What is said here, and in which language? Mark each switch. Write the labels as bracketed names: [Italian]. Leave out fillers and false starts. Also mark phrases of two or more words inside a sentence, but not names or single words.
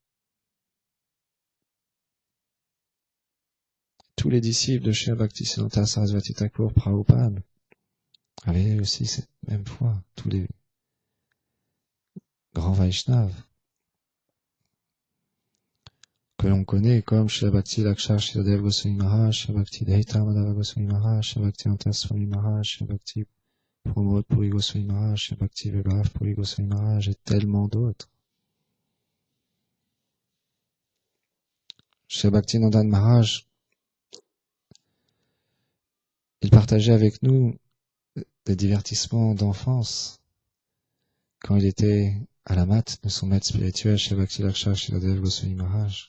[French] Tous les disciples de Shri Bhaktisiddhanta Sarasvati Thakur Prabhupada avaient aussi cette même foi, tous les grands Vaishnavas que l'on connaît comme Shri Bhakti Lakshar Shridadev Goswami Maharaj, Shri Bhakti Daita Madhava Goswami Maharaj, Shri Bhakti Anta Swami Maharaj, Shri Bhakti Pramod Puri Goswami Maharaj, Shri Bhakti Vibhav Puri Goswami Maharaj et tellement d'autres. Shri Bhakti Nandan Maharaj, il partageait avec nous des divertissements d'enfance quand il était à la mat de son maître spirituel Shri Bhakti Lakshar Shridadev Goswami Maharaj.